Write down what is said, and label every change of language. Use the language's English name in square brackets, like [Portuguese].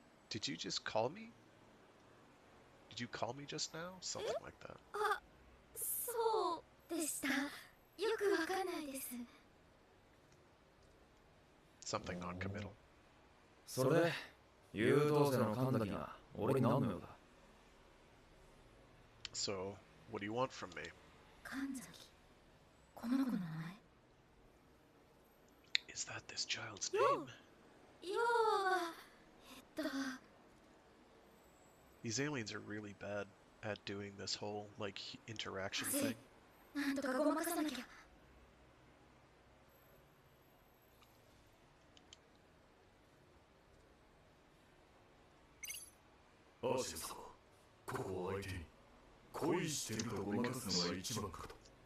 [English] Did you just call me? Did you call me just now? Something like that. [Japanese] あそうでしたよくわかんないです [English] Something non-committal. [Japanese] それで優等生の神崎が俺に何の用だ。 [English] So, what do you want from me? [Japanese] 神崎この子の名前 [English] Is that this child's name? [Japanese] 要は [English] These aliens are really bad at doing this whole, like, interaction thing. [Japanese] なんとかごまかさなきゃアーシェン様、ここを相手に恋しているとごまかすのが一番かと。